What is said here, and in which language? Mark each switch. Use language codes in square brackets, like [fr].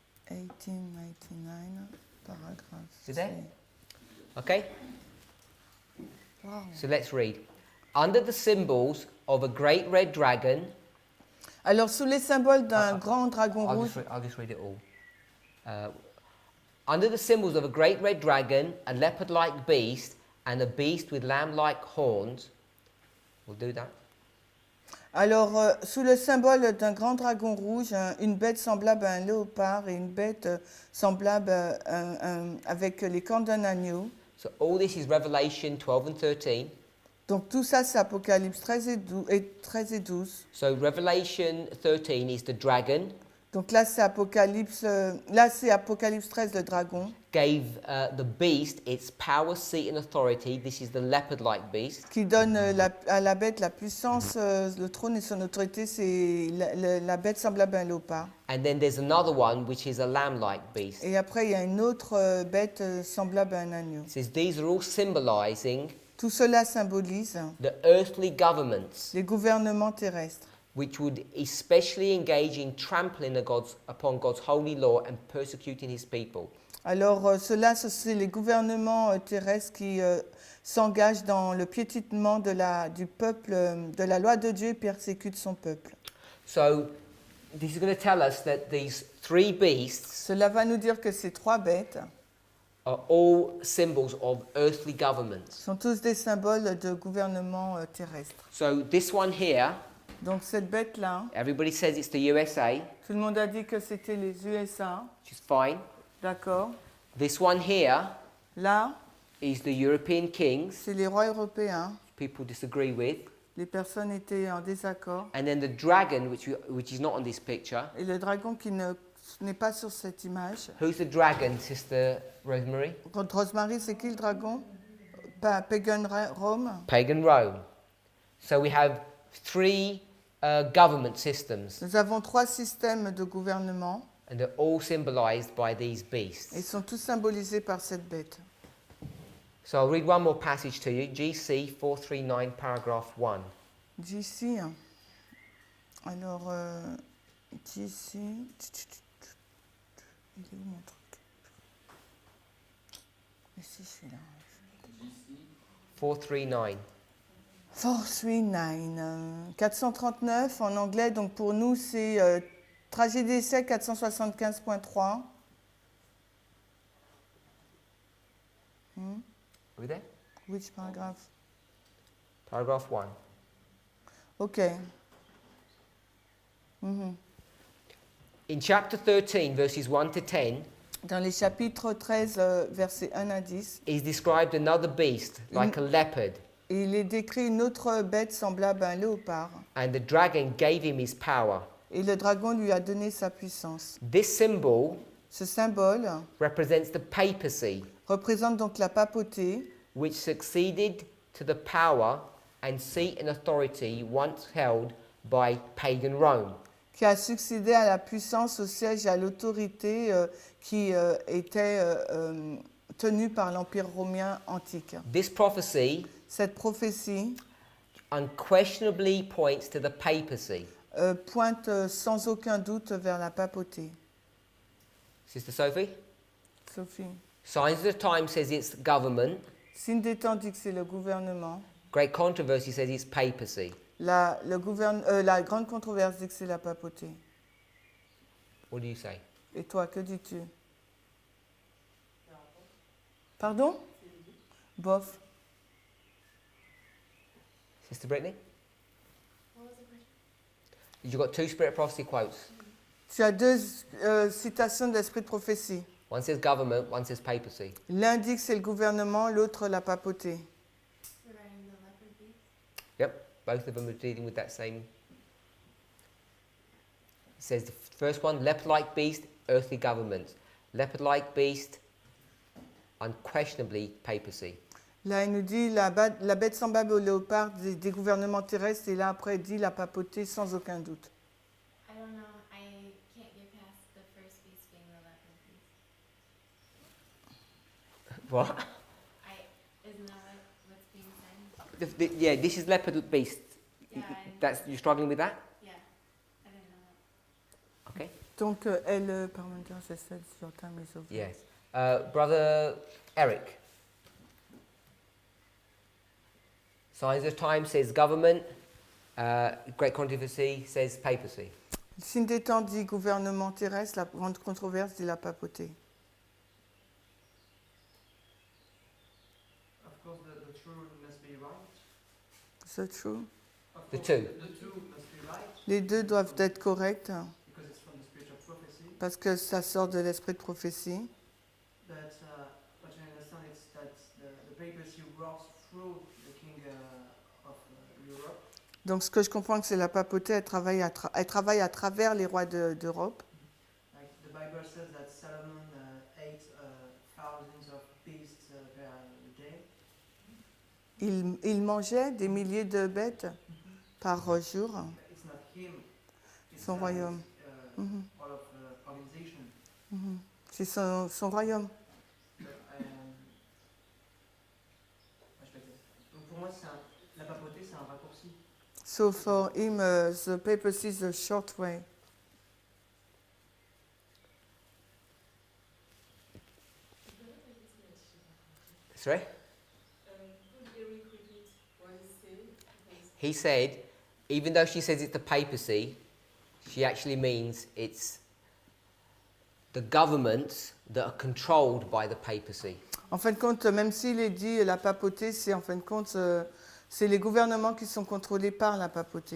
[fr] 1899, paragraphe. [en] You there? 3. Okay, Wow. so let's read. Under the symbols of a great red dragon, [fr] Alors, sous les symboles d'un grand dragon rouge, [en] I'll just read it all. Under the symbols of a great red dragon, a leopard-like beast, and a beast with lamb-like horns. We'll do that. [fr] alors sous le symbole d'un grand dragon rouge, une bête semblable à un léopard et une bête semblable avec les cornes d'un agneau. [en] So all this is Revelation 12 and 13. [fr] Donc tout ça, c'est Apocalypse 13 et 12. [en] So Revelation 13 is the dragon. [fr] Donc là, c'est Apocalypse 13, le dragon, [en] Gave the beast its power, seat, and authority. This is the leopard-like beast. [fr] qui donne à la bête la puissance, le trône et son autorité. C'est la bête semblable à un léopard. [en] And then there's another one which is a lamb-like beast. [fr] Et après, il y a une autre bête semblable à un agneau. [en] It says these are all symbolizing [fr] Tout cela symbolise [en] the earthly governments [fr] les gouvernements terrestres [en] which would especially engage in trampling upon God's holy law and persecuting his people. [fr] Alors, c'est les gouvernements terrestres qui s'engagent dans le piétinement du peuple, de la loi de Dieu et persécutent son peuple. [en] So, this is going to tell us that these three beasts [fr] Cela va nous dire que ces trois bêtes [en] are all symbols of earthly governments. [fr] sont tous des symboles de gouvernement terrestre. [en] So, this one here, [fr] Donc, cette bête-là, [en] everybody says it's the USA, [fr] tout le monde a dit que c'était les USA, [en] which is fine. [fr] d'accord. [en] This one here [fr] Là, [en] is the European kings, [fr] c'est les rois européens. [en] people disagree with. [fr] Les personnes étaient en désaccord. [en] And then the dragon, which is not on this picture. [fr] Et le dragon qui n'est pas sur cette image. [en] Who's the dragon, Sister Rosemary? [fr] Rosemary, c'est qui le dragon? [en] Pagan Rome. Pagan Rome. So we have three government systems, [fr] Nous avons 3 systèmes de gouvernement. [en] and they're all symbolized by these beasts. [fr] Ils sont tous symbolisés par cette bête. [en] So I'll read one more passage to you, GC 439, paragraph 1. [fr] D'ici. Alors, d'ici. Il est où mon truc? Ici, je suis là. 439. 439. 439 en anglais, donc pour nous, c'est trajet d'essai 475.3. [en] Are we there? Which paragraph? Paragraph 1. Ok. Mhm. In chapter 13, verses 1 to 10, [fr] Dans les chapitres 13, versets 1 à 10, [en] is described another beast, like a leopard, [fr] il est décrit une autre bête semblable à un léopard. [en] and the dragon gave him his power. [fr] Et le dragon lui a donné sa puissance. [en] This symbol [fr] Ce symbole [en] represents the papacy, [fr] représente donc la papauté [en] which succeeded to the power and seat and authority once held by pagan Rome. [fr] qui a succédé à la puissance, au siège et à l'autorité qui était tenue par l'Empire romain antique. [en] This prophecy [fr] Cette prophétie [en] unquestionably points to the papacy. [fr] pointe sans aucun doute vers la papauté. [en] Sister Sophie? Sophie. Signs of the Times says it's government. [fr] Signe des temps dit que c'est le gouvernement. [en] Great Controversy says it's papacy. [fr] La grande controverse dit que c'est la papauté. [en] What do you say? [fr] Et toi, que dis-tu? Pardon? Bof. [en] Sister Brittany? What was the question? You've got two Spirit of Prophecy quotes. Tu as 2 citations de l'esprit de prophétie. One says government, one says papacy. L'un dit que c'est le gouvernement, l'autre la papauté. Regarding the leopard beast? Yep, both of them are dealing with that same. It says the first one, leopard-like beast, earthly government. Leopard-like beast, unquestionably papacy. [fr] Là, il nous dit la bête semblable au léopard des gouvernements terrestres, et là, après, il dit la papauté sans aucun doute. [en] I don't know. I can't get past the first beast being the leopard beast. What? Isn't that what's being said? Yeah, this is leopard beast. Yeah, That's you're struggling with that? yeah. I didn't know that. Okay. [fr] Donc, Parminder, c'est celle sur [en] time is over. Yes. Brother Eric. Signs of Time says government. Great Controversy says papacy. [fr] Le signe des temps dit gouvernement terrestre, la grande controverse dit la papauté. [en] Of course, the true must be right. [fr] C'est true? [en] Of The course, two. The two must be right [fr] Les deux doivent être corrects [en] because it's from the spirit of prophecy. [fr] parce que ça sort de l'esprit de prophétie. [en] But what I understand is that the papacy works through the king of Europe. [fr] Donc, ce que je comprends, que c'est la papauté, elle travaille à travers les rois d'Europe. [en] Like the Bible says that Solomon ate thousands of beasts per day. [fr] Il mangeait des milliers de bêtes par jour. [en] It's not him. It's [fr] Son royaume. Mhm. [en] all of organization. [fr] Mhm. C'est son royaume. Je vais te dire. Donc pour moi, la papauté, c'est un raccourci. [en] So for him, the papacy is a short way. Sorry? Could Eric repeat what he said? Because He said, even though she says it's the papacy, she actually means it's the governments that are controlled by the papacy. [fr] En fin de compte, même s'il est dit la papauté, c'est en fin de compte, c'est les gouvernements qui sont contrôlés par la papauté.